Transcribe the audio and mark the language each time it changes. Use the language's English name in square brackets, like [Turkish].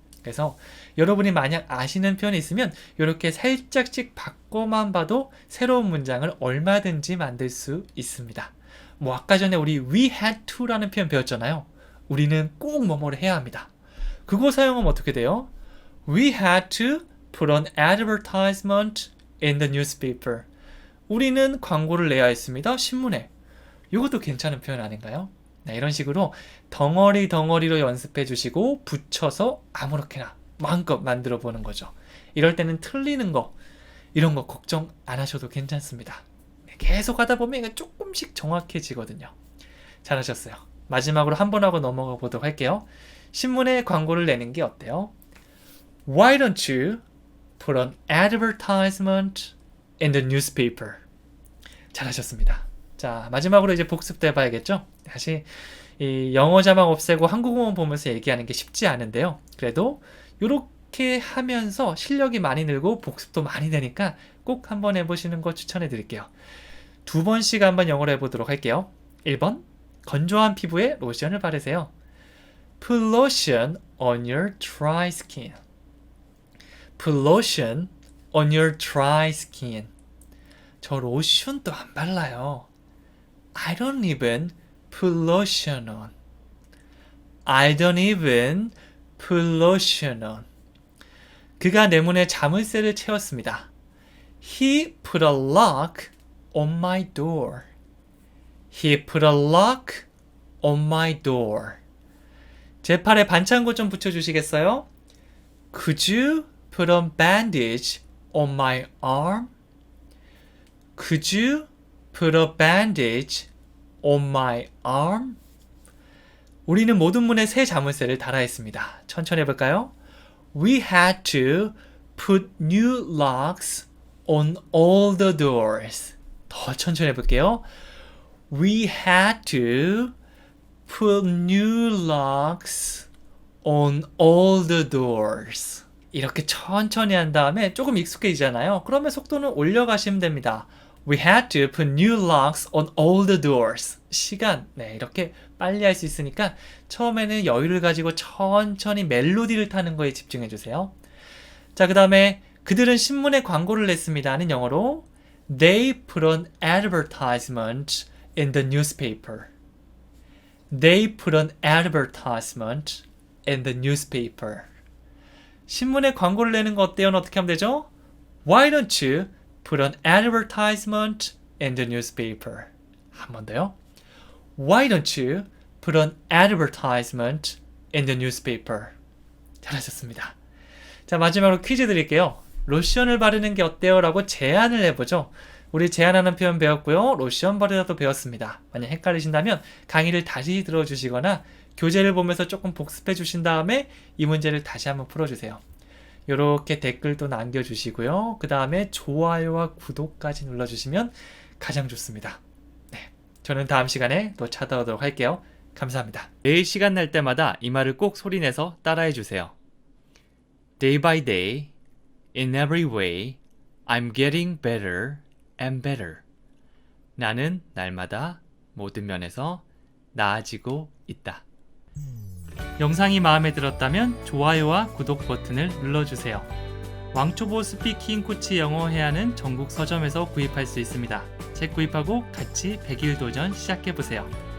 [Korean] 그래서 여러분이 만약 아시는 표현이 있으면 이렇게 살짝씩 바꿔만 봐도 새로운 문장을 얼마든지 만들 수 있습니다. 뭐 아까 전에 우리 [English] we had to [Korean] 라는 표현 배웠잖아요. 우리는 꼭 뭐뭐를 해야 합니다. 그거 사용하면 어떻게 돼요? [English] We had to put on advertisement in the newspaper. [Korean] 우리는 광고를 내야 했습니다. 신문에. 이것도 괜찮은 표현 아닌가요? 네, 이런 식으로 덩어리로 연습해 주시고 붙여서 아무렇게나 마음껏 만들어 보는 거죠. 이럴 때는 틀리는 거 이런 거 걱정 안 하셔도 괜찮습니다. 네, 계속 하다 보면 이게 조금씩 정확해지거든요. 잘하셨어요. 마지막으로 한 번 하고 넘어가 보도록 할게요. 신문에 광고를 내는 게 어때요? [English] Why don't you put on advertisement in the newspaper? [Korean] 잘하셨습니다. 자, 마지막으로 이제 복습도 해봐야겠죠? 다시 이 영어 자막 없애고 한국어만 보면서 얘기하는 게 쉽지 않은데요. 그래도 이렇게 하면서 실력이 많이 늘고 복습도 많이 되니까 꼭 한번 해보시는 거 추천해 드릴게요. 2번씩 한번 영어로 해보도록 할게요. 1번, 건조한 피부에 로션을 바르세요. [English] Put lotion on your dry skin. Put lotion on your dry skin. [Korean] 저 로션도 안 발라요. [English] I don't even put lotion on. I don't even put lotion on. [Korean] 그가 내 문에 자물쇠를 채웠습니다. [English] He put a lock on my door. He put a lock on my door. [Korean] 제 팔에 반창고 좀 붙여주시겠어요? [English] Could you put a bandage on my arm? Could you put a bandage on my arm? [Korean] 우리는 모든 문에 새 자물쇠를 달아 했습니다. 천천히 해볼까요? [English] We had to put new locks on all the doors. [Korean] 더 천천히 해볼게요. [English] We had to put new locks on all the doors. [Korean] 이렇게 천천히 한 다음에 조금 익숙해지잖아요. 그러면 속도는 올려가시면 됩니다. [English] We had to put new locks on all the doors. [Korean] 시간, 네, 이렇게 빨리 할 수 있으니까 처음에는 여유를 가지고 천천히 멜로디를 타는 거에 집중해 주세요. 자, 그 다음에 그들은 신문에 광고를 냈습니다는 영어로 [English] They put an advertisement in the newspaper. They put an advertisement in the newspaper. [Korean] 신문에 광고를 내는 거 어때요? 어떻게 하면 되죠? [English] Why don't you put an advertisement in the newspaper? [Korean] 한 번 더요. [English] Why don't you put an advertisement in the newspaper? [Korean] 잘하셨습니다. 자, 마지막으로 퀴즈 드릴게요. 로션을 바르는 게 어때요? 라고 제안을 해보죠. 우리 제안하는 표현 배웠고요. 로션 바르다도 배웠습니다. 만약 헷갈리신다면 강의를 다시 들어주시거나 교재를 보면서 조금 복습해 주신 다음에 이 문제를 다시 한번 풀어주세요. 이렇게 댓글도 남겨주시고요. 그 다음에 좋아요와 구독까지 눌러주시면 가장 좋습니다. 네, 저는 다음 시간에 또 찾아오도록 할게요. 감사합니다. 매일 시간 날 때마다 이 말을 꼭 소리내서 따라해 주세요. [English] Day by day, in every way, I'm getting better and better. [Korean] 나는 날마다 모든 면에서 나아지고 있다. 영상이 마음에 들었다면 좋아요와 구독 버튼을 눌러주세요. 왕초보 스피킹 코치 영어 해야하는 전국 서점에서 구입할 수 있습니다. 책 구입하고 같이 100일 도전 시작해보세요.